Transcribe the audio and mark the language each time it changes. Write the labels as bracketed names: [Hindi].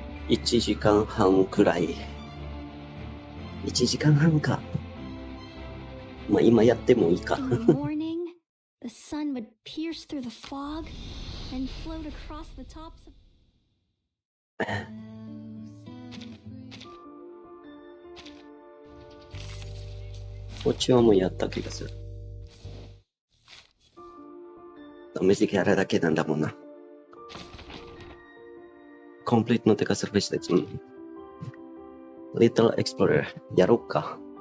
[Japanese] 1時間半くらい。1時間半か。まあ今やってもいいか。 [English] In the morning, the sun would pierce through the fog and float across the tops of... [Japanese] こっちはもうやった気がする。試しキャラだけなんだもんな。コンプリートの手がするべしです。 Little Explorer やろうか。